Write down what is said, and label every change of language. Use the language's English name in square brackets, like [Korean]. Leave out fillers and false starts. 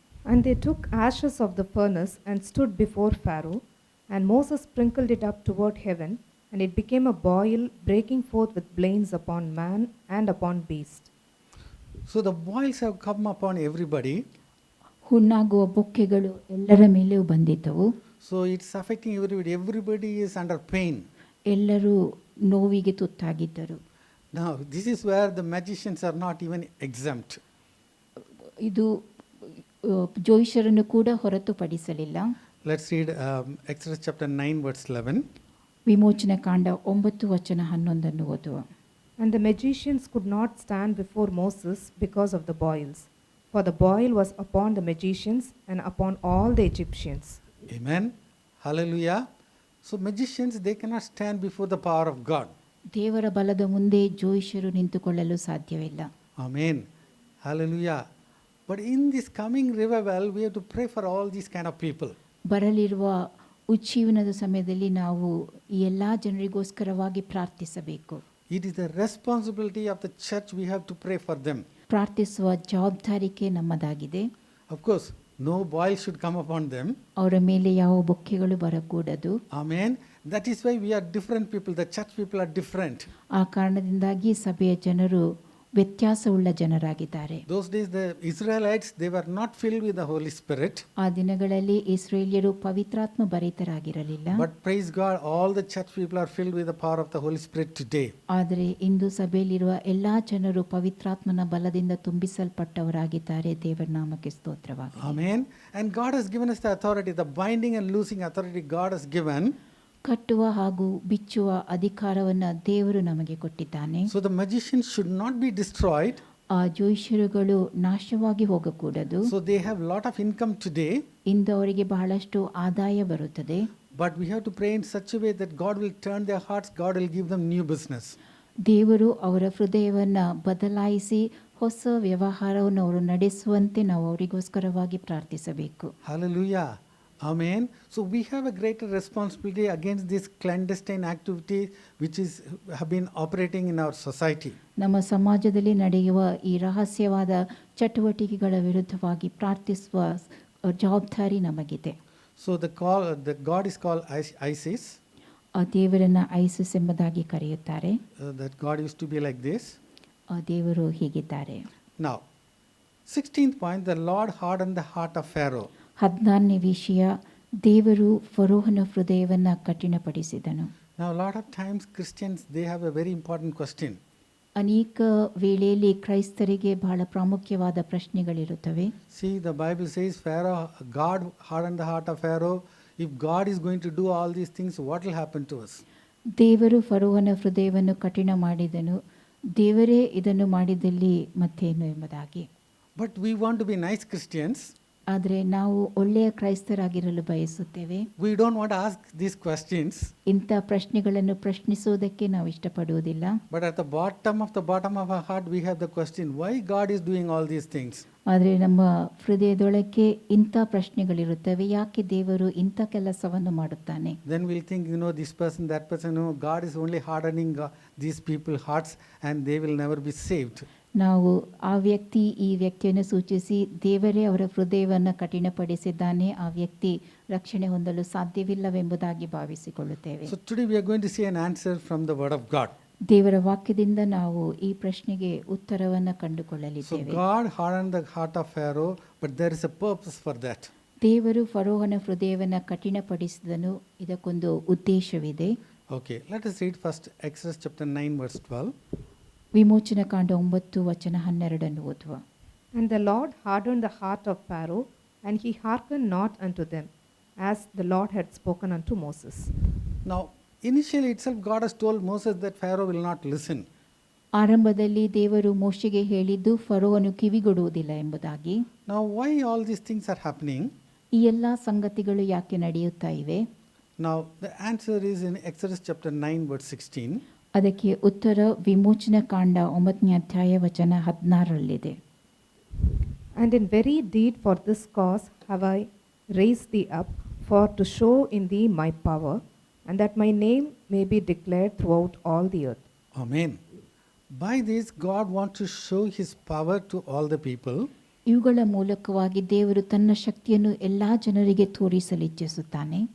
[English] And they took ashes of the furnace and stood before Pharaoh, and Moses sprinkled it up toward heaven, and it became a boil, breaking forth with blains upon man and upon beast. So the boils have come upon everybody. [Kannada] ಹುಣ್ಣಾಗುವ ಬೊಕ್ಕೆಗಳು ಎಲ್ಲರ ಮೇಲೆಯೂ ಬಂದಿದ್ದವು. [English] So it's affecting everybody. Everybody is under pain. [Kannada] ಎಲ್ಲರೂ ನೋವಿಗೆ ತುತ್ತಾಗಿದ್ದರು. [English] Now this is where the magicians are not even exempt. [Kannada] ಇದು ಜೋಯಿಷರನ್ನು ಕೂಡ ಹೊರತುಪಡಿಸಲಿಲ್ಲ. [English] Let's read Exodus chapter 9 verse 11. [Kannada] ವಿಮೋಚನೆ ಕಾಂಡ 9:11 ಓದುವ. [English] And the magicians could not stand before Moses because of the boils, for the boil was upon the magicians and upon all the Egyptians. Amen. Hallelujah. So magicians, they cannot stand before the power of God. [Kannada] ದೇವರ ಬಲದ ಮುಂದೆ ಜೋಯಿಷರು ನಿಂತುಕೊಳ್ಳಲು ಸಾಧ್ಯವಿಲ್ಲ. [English] Amen. Hallelujah. But in this coming revival, we have to pray for all these kind of people. [Kannada] ಬರಲಿರುವ ಉಜ್ಜೀವನದ ಸಮಯದಲ್ಲಿ ನಾವು ಈ ಎಲ್ಲ ಜನರಿಗೋಸ್ಕರವಾಗಿ ಪ್ರಾರ್ಥಿಸಬೇಕು. [English] It is the responsibility of the church. We have to pray for them. [Kannada] ಪ್ರಾರ್ಥಿಸುವ ಜವಾಬ್ದಾರಿಕೆ ನಮ್ಮದಾಗಿದೆ. [English] Of course, no boil should come upon them. [Kannada] ಅವರ ಮೇಲೆ ಯಾವ ಬೊಕ್ಕೆಗಳು ಬರಕೂಡದು. [English] Amen. That is why we are different people. The church people are different. [Kannada] ಆ ಕಾರಣದಿಂದಾಗಿ ಸಭೆಯ ಜನರು ವ್ಯತ್ಯಾಸವುಳ್ಳ ಜನರಾಗಿದ್ದಾರೆ. [English] Those days the Israelites, they were not filled with the Holy Spirit. [Kannada] ಆ ದಿನಗಳಲ್ಲಿ ಇಸ್ರೇಲ್ಯರು ಪವಿತ್ರಾತ್ಮ ಭರಿತರಾಗಿರಲಿಲ್ಲ. [English] But praise God, all the church people are filled with the power of the Holy Spirit today. [Kannada] ಆದರೆ ಇಂದು ಸಭೆಯಲ್ಲಿರುವ ಎಲ್ಲಾ ಜನರು ಪವಿತ್ರಾತ್ಮನ ಬಲದಿಂದ ತುಂಬಿಸಲ್ಪಟ್ಟವರಾಗಿದ್ದಾರೆ. ದೇವರ ನಾಮಕ್ಕೆ ಸ್ತೋತ್ರವಾಗಲಿ. [English] Amen. And God has given us the authority, the binding and loosing authority God has given. [Kannada] ಕಟ್ಟುವ ಹಾಗೂ ಬಿಚ್ಚುವ ಅಧಿಕಾರವನ್ನು ದೇವರು ನಮಗೆ ಕೊಟ್ಟಿದ್ದಾನೆ. [English] So the magicians should not be destroyed. [Kannada] ಆ ಜೋಯಿಷರುಗಳು ನಾಶವಾಗಿ ಹೋಗಕೂಡದು. [English] So they have lot of income today. [Kannada] ಇಂದು ಅವರಿಗೆ ಬಹಳಷ್ಟು ಆದಾಯ ಬರುತ್ತದೆ. [English] But we have to pray in such a way that God will turn their hearts, God will give them new business. [Kannada] ದೇವರು ಅವರ ಹೃದಯವನ್ನು ಬದಲಾಯಿಸಿ ಹೊಸ ವ್ಯವಹಾರವನ್ನು ಅವರು ನಡೆಸುವಂತೆ ನಾವು ಅವರಿಗೋಸ್ಕರವಾಗಿ ಪ್ರಾರ್ಥಿಸಬೇಕು. [English] Hallelujah. Amen. So we have a greater responsibility against this clandestine activity which have been operating in our society. [Kannada] ನಮ್ಮ ಸಮಾಜದಲ್ಲಿ ನಡೆಯುವ ಈ ರಹಸ್ಯವಾದ ಚಟುವಟಿಕೆಗಳ ವಿರುದ್ಧವಾಗಿ ಪ್ರಾರ್ಥಿಸುವ ಜವಾಬ್ದಾರಿ ನಮಗಿದೆ. [English] So the God is called ISIS. [Kannada] ಆ ದೇವರನ್ನ ಐಸಿಸ್ ಎಂಬುದಾಗಿ ಕರೆಯುತ್ತಾರೆ. [English] That God used to be like this. [Kannada] ಆ ದೇವರು ಹೀಗಿದ್ದಾರೆ. [English] Now 16th point, the Lord hardened the heart of Pharaoh. [Kannada] 14ನೇ ವಿಷಯ, ದೇವರು ಫರೋಹನ ಹೃದಯವನ್ನು ಕಠಿಣಪಡಿಸಿದನು. [English] Now a lot of times Christians, they have a very important question. [Kannada] ಅನೇಕ ವೇಳೆಯಲ್ಲಿ ಕ್ರೈಸ್ತರಿಗೆ ಬಹಳ ಪ್ರಾಮುಖ್ಯವಾದ ಪ್ರಶ್ನೆಗಳಿರುತ್ತವೆ. [English] See, the Bible says God hardened the heart of Pharaoh. If God is going to do all these things, what will happen to us? [Kannada] ದೇವರು ಫರೋಹನ ಹೃದಯವನ್ನು ಕಠಿಣ ಮಾಡಿದನು. ದೇವರೇ ಇದನ್ನು ಮಾಡಿದಲ್ಲಿ ಮತ್ತೇನು ಎಂಬುದಾಗಿ. [English] But we want to be nice Christians. [Kannada] ಆದರೆ ನಾವು ಒಳ್ಳೆಯ ಕ್ರೈಸ್ತರಾಗಿರಲು ಬಯಸುತ್ತೇವೆ. [English] We don't want to ask these questions. [Kannada] ಇಂಥ ಪ್ರಶ್ನೆಗಳನ್ನು ಪ್ರಶ್ನಿಸುವುದಕ್ಕೆ ನಾವು ಇಷ್ಟಪಡುವುದಿಲ್ಲ. [English] But at the bottom of our heart, we have the question, why God is doing all these things? [Kannada] ಆದರೆ ನಮ್ಮ ಹೃದಯದೊಳಕ್ಕೆ ಇಂಥ ಪ್ರಶ್ನೆಗಳಿರುತ್ತವೆ, ಯಾಕೆ ದೇವರು ಇಂಥ ಕೆಲಸವನ್ನು ಮಾಡುತ್ತಾನೆ. [English] Then we'll think, this person, that person, God is only hardening these people's hearts and they will never be saved. [Kannada] ನಾವು ಆ ವ್ಯಕ್ತಿ ಈ ವ್ಯಕ್ತಿಯನ್ನು ಸೂಚಿಸಿ ದೇವರೇ ಅವರ ಹೃದಯವನ್ನು ಕಠಿಣಪಡಿಸಿದ್ದಾನೆ, ಆ ವ್ಯಕ್ತಿ ರಕ್ಷಣೆ ಹೊಂದಲು ಸಾಧ್ಯವಿಲ್ಲವೆಂಬುದಾಗಿ ಭಾವಿಸಿಕೊಳ್ಳುತ್ತೇವೆ. [English] So today we are going to see an answer from the word of God. [Kannada] ದೇವರ ವಾಕ್ಯದಿಂದ ನಾವು ಈ ಪ್ರಶ್ನೆಗೆ ಉತ್ತರವನ್ನು [English] So [Kannada] ಕಂಡುಕೊಳ್ಳಲಿದ್ದೇವೆ. [English] God hardened the heart of Pharaoh, but there is a purpose for that. [Kannada] ದೇವರು ಫರೋಹನ ಹೃದಯವನ್ನು ಕಠಿಣಪಡಿಸಿದನು, ಇದಕ್ಕೊಂದು ಉದ್ದೇಶವಿದೆ. [English] Okay, let us read first Exodus chapter 9 verse 12. [Kannada] ವಿಮೋಚನ ಕಾಂಡ 9:12 ಓದುವ. [English] And the Lord hardened the heart of Pharaoh, and he hearkened not unto them, as the Lord had spoken unto Moses. Now, initially itself, God has told Moses that Pharaoh will not listen. [Kannada] ಆರಂಭದಲ್ಲಿ ದೇವರು ಮೋಶೆಗೆ ಹೇಳಿದ್ದು ಫರೋಹನು ಕಿವಿಗೊಡುವುದಿಲ್ಲ ಎಂಬುದಾಗಿ. [English] Now, why all these things are happening? [Kannada] ಈ ಎಲ್ಲ ಸಂಗತಿಗಳು ಯಾಕೆ ನಡೆಯುತ್ತಾ ಇವೆ? [English] Now, the answer is in Exodus chapter 9, verse 16. [Kannada] ಅದಕ್ಕೆ ಉತ್ತರ ವಿಮೋಚನ ಕಾಂಡ 9ನೇ ಅಧ್ಯಾಯ ವಚನ 16ರಲ್ಲಿದೆ. [English] And in very deed for this cause have I raised thee up, for to show in thee my power, and that my name may be declared throughout all the earth. Amen. By this, God wants to show his power to all the people. [Kannada] ಇವುಗಳ ಮೂಲಕವಾಗಿ ದೇವರು ತನ್ನ ಶಕ್ತಿಯನ್ನು ಎಲ್ಲಾ ಜನರಿಗೆ ತೋರಿಸಲಿಚ್ಛಿಸುತ್ತಾನೆ.